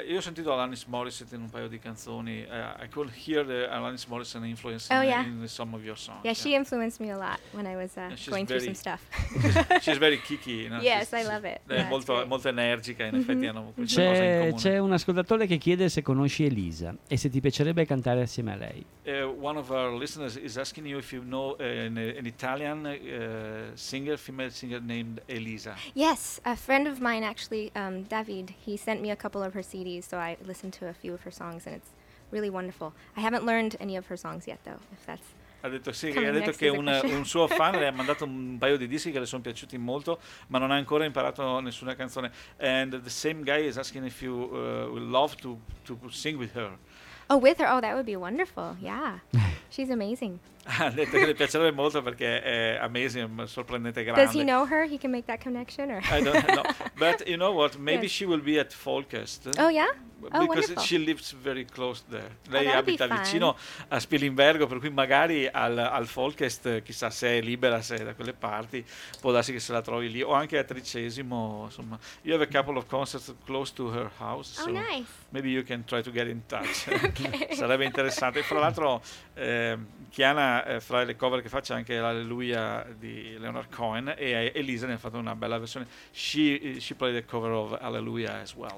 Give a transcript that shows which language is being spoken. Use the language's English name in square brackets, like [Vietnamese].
[Italian] io ho sentito Alanis Morissette in un paio di canzoni. [English] I could hear the Alanis Morissette influence in some of your songs. Yeah, she influenced me a lot when I was going through some stuff. she's very kicky. No? Yes, she's, I love it. [Italian] È molto, molto energica, in effetti. Hanno queste c'è, cose in comune. C'è un ascoltatore che chiede se conosci Elisa e se ti piacerebbe cantare assieme a lei. [English] One of our listeners is asking you if you know an Italian singer, female singer named Elisa. Yes, a friend of mine actually, David, he sent me a couple of her CDs, so I listened to a few of her songs and it's really wonderful. I haven't learned any of her songs yet though, if that's [Italian] ha detto sì, ha detto che un suo fan le ha mandato un paio di dischi che le sono piaciuti molto, ma non ha ancora imparato nessuna canzone. [English] And the same guy is asking if you would love to sing with her. Oh, with her? Oh, that would be wonderful. Yeah, she's amazing. [Italian] Ha detto che le piacerebbe molto perché è amazing, sorprendente, grande. [English] Does he know her? He can make that connection? Or? I don't know. But you know what? Maybe she will be at Folkest. Oh, yeah? Because oh, she lives very close there. [Italian] Lei abita vicino a Spilimbergo, per cui magari al Folkest, chissà se è libera, se è da quelle parti, può darsi che se la trovi lì. O anche a Tricesimo, insomma. [English] You have a couple of concerts close to her house. Oh, so nice. Maybe you can try to get in touch. Okay. [Italian] Sarebbe interessante. Fra l'altro, Chiana, fra le cover che faccio, anche l'Alleluia di Leonard Cohen, e Elisa ne ha fatto una bella versione. [English] She played the cover of Alleluia as well.